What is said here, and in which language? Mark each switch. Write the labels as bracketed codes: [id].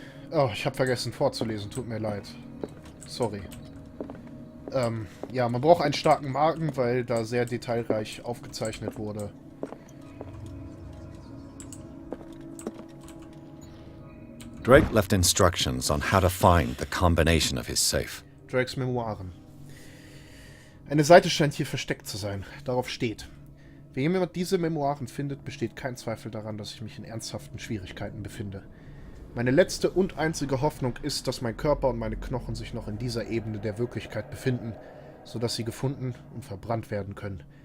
[de] Oh, ich habe vergessen vorzulesen. Tut mir leid. Sorry. Ja, man braucht einen starken Magen, weil da sehr detailreich aufgezeichnet wurde. [en] Drake left instructions on how to find the combination of his safe. [de] Drakes Memoiren. Eine Seite scheint hier versteckt zu sein. Darauf steht: Wenn jemand diese Memoiren findet, besteht kein Zweifel daran, dass ich mich in ernsthaften Schwierigkeiten befinde. Meine letzte und einzige Hoffnung ist, dass mein Körper und meine Knochen sich noch in dieser Ebene der Wirklichkeit befinden, sodass sie gefunden und verbrannt werden können.